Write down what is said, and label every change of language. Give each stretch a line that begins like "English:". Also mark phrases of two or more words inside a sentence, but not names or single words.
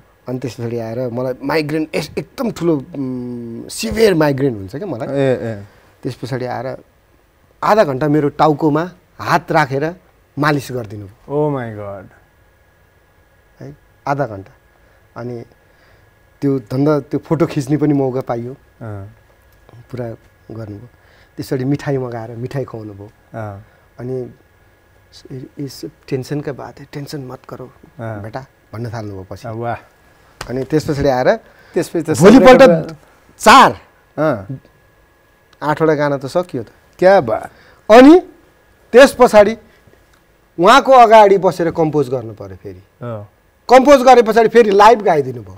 Nepali: अनि त्यस पछाडि आएर मलाई माइग्रेन एकदम ठुलो
English: severe migraine
Nepali: हुन्छ क्या मलाई त्यस पछाडि आएर आधा घन्टा मेरो टाउकोमा हात राखेर मालिस गरिदिनु
English: Oh my God
Nepali: है आधा घन्टा अनि त्यो धन्दा त्यो फोटो खिच्ने पनि मौका पाइयो पुरा गर्नुभयो त्यसरी मिठाई मगाएर मिठाई खुवाउनु भयो अनि
Hindi: इस टेंशन का बात है टेंशन मत करो बेटा
Nepali: भन्न थाल्नुभयो पछि वाह अनि त्यस पछाडि आएर त्यसपछि भोलिपल्ट 8वटा गाना त सकियो त
Hindi: क्या बात
Nepali: अनि त्यस पछाडि उहाँको अगाडि बसेर कम्पोज गर्नु पर्यो फेरि कम्पोज गरे पछाडि फेरि लाइभ गाइदिनु भयो